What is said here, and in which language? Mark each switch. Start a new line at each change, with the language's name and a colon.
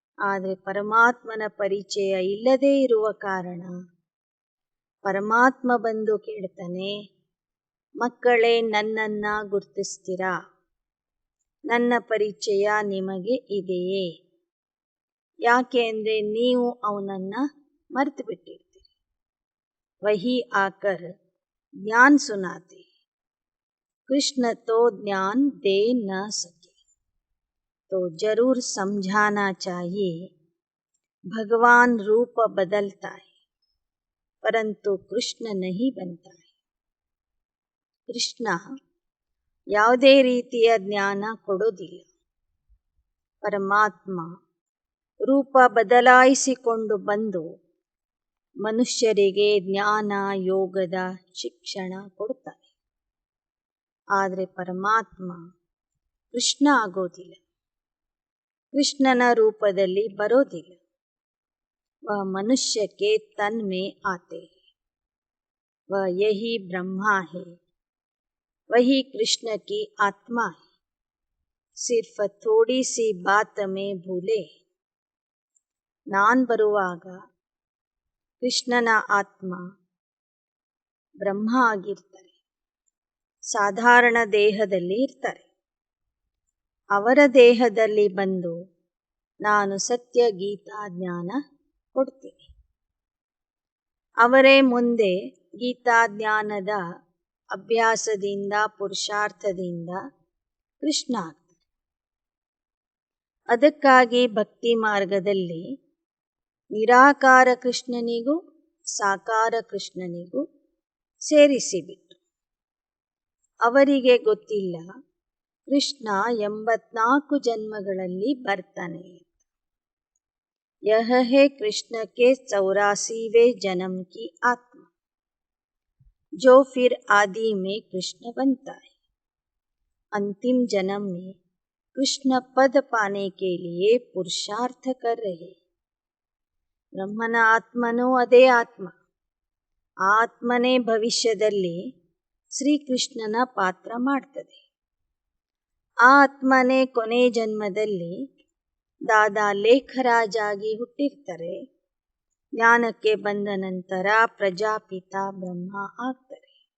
Kannada: ಆದರೆ ಪರಮಾತ್ಮನ ಪರಿಚಯ ಇಲ್ಲದೇ ಇರುವ ಕಾರಣ ಪರಮಾತ್ಮ ಬಂದು ಕೇಳ್ತಾನೆ, ಮಕ್ಕಳೇ ನನ್ನನ್ನು ಗುರ್ತಿಸ್ತೀರಾ? ನನ್ನ ಪರಿಚಯ ನಿಮಗೆ ಇದೆಯೇ? ಯಾಕೆ ಅಂದರೆ ನೀವು ಅವನನ್ನು ಮರೆತು ಬಿಟ್ಟಿರ್ತೀರಿ.
Hindi: ವಹಿ ಆಕರ್ ಜ್ಞಾನ್ ಸುನಾತೆ, कृष्ण तो ज्ञान दे न सके, तो जरूर समझाना चाहिए भगवान रूप बदलता है परंतु कृष्ण नहीं बनता है.
Kannada: ಕೃಷ್ಣ ಯಾವುದೇ ರೀತಿಯ ಜ್ಞಾನ ಕೊಡೋದಿಲ್ಲ. ಪರಮಾತ್ಮ ರೂಪ ಬದಲಾಯಿಸಿಕೊಂಡು ಬಂದು ಮನುಷ್ಯರಿಗೆ ಜ್ಞಾನ ಯೋಗದ ಶಿಕ್ಷಣ ಕೊಡ್ತಾನೆ. ಆದರೆ ಪರಮಾತ್ಮ ಕೃಷ್ಣ ಆಗೋದಿಲ್ಲ, ಕೃಷ್ಣನ ರೂಪದಲ್ಲಿ ಬರೋದಿಲ್ಲ.
Hindi: वह मनुष्य के तन में आते हैं, वह यही ब्रह्मा है, वही कृष्ण की आत्मा है, सिर्फ थोड़ी सी बात में भूले.
Kannada: ನಾನು ಬರುವಾಗ ಕೃಷ್ಣನ ಆತ್ಮ ಬ್ರಹ್ಮ ಆಗಿರ್ತಾರೆ, ಸಾಧಾರಣ ದೇಹದಲ್ಲಿ ಇರ್ತಾರೆ. ಅವರ ದೇಹದಲ್ಲಿ ಬಂದು ನಾನು ಸತ್ಯ ಗೀತಾ ಜ್ಞಾನ ಕೊಡ್ತೀನಿ. ಅವರೇ ಮುಂದೆ ಗೀತಾ ಜ್ಞಾನದ ಅಭ್ಯಾಸದಿಂದ ಪುರುಷಾರ್ಥದಿಂದ ಕೃಷ್ಣ ಆಗ್ತಾರೆ. ಅದಕ್ಕಾಗಿ ಭಕ್ತಿ ಮಾರ್ಗದಲ್ಲಿ ನಿರಾಕಾರ ಕೃಷ್ಣನಿಗೂ ಸಾಕಾರ ಕೃಷ್ಣನಿಗೂ ಸೇರಿಸಿಬಿಟ್ಟು ಅವರಿಗೆ ಗೊತ್ತಿಲ್ಲ ಕೃಷ್ಣ 84 ಜನ್ಮಗಳಲ್ಲಿ ಬರ್ತಾನೆ.
Hindi: यह है कृष्ण के 84वें जन्म की आत्मा, जो फिर आदि में कृष्ण बनता है. अंतिम जन्म में कृष्ण पद पाने के लिए पुरुषार्थ कर रहे.
Kannada: ಬ್ರಹ್ಮನ ಆತ್ಮನೂ ಅದೇ ಆತ್ಮ. ಆತ್ಮನೇ ಭವಿಷ್ಯದಲ್ಲಿ ಶ್ರೀಕೃಷ್ಣನ ಪಾತ್ರ ಮಾಡ್ತದೆ. ಆ ಆತ್ಮನೇ ಕೊನೆ ಜನ್ಮದಲ್ಲಿ ದಾದಾ ಲೇಖರಾಜ್ ಆಗಿ ಹುಟ್ಟಿರ್ತಾರೆ. ಜ್ಞಾನಕ್ಕೆ ಬಂದ ನಂತರ ಪ್ರಜಾಪಿತ ಬ್ರಹ್ಮ ಆಗ್ತಾರೆ.